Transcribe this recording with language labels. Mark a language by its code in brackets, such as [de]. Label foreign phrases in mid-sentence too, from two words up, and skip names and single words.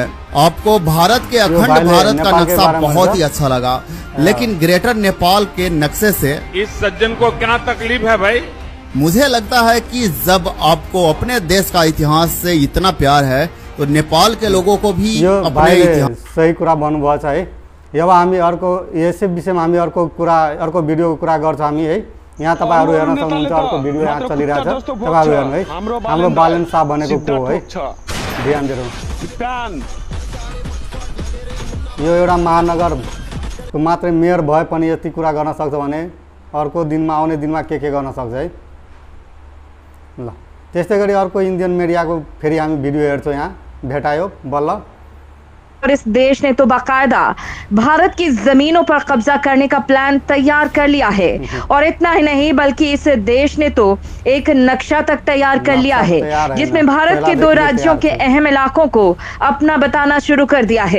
[hi] आपको भारत के अखंड भारत का नक्शा बहुत ही अच्छा लगा, लेकिन ग्रेटर नेपाल के नक्शे से इस सज्जन को क्या तकलीफ है भाई? मुझे लगता है कि जब आपको अपने देश का इतिहास से इतना प्यार है तो नेपाल के लोगों को भी अपने इतिहास [ne] सही कुरा भन्नुभएको छ है। अब हामी अर्को यसै विषयमा हामी अर्को भिडियोको कुरा गर्छौं हामी है। यहाँ तपाईहरु हेर्न सक्नुहुन्छ अर्को भिडियो यहाँ चलिरहेछ, तपाईहरु हेर्नु है। हाम्रो बालन शाह भनेको को है, ध्यान दिनु। यो एउटा महानगरको मात्रै मेयर भए पनि यति कुरा गर्न सक्छ भने अर्को दिनमा आउने दिनमा के गर्न सक्छ है। ल त्यस्तै गरी अर्को [en] Indian mediaको [ne] फेरि हामी भिडियो हेर्छौं, यहाँ भेटायो बल्ल। [hi] और इस देश ने तो बाकायदा भारत की जमीनों पर कब्जा करने का प्लान तैयार कर लिया है, और इतना ही नहीं बल्कि इस देश ने तो एक नक्शा तक तैयार कर लिया है जिसमें भारत के 2 राज्यों के अहम इलाकों को अपना बताना शुरू कर दिया है।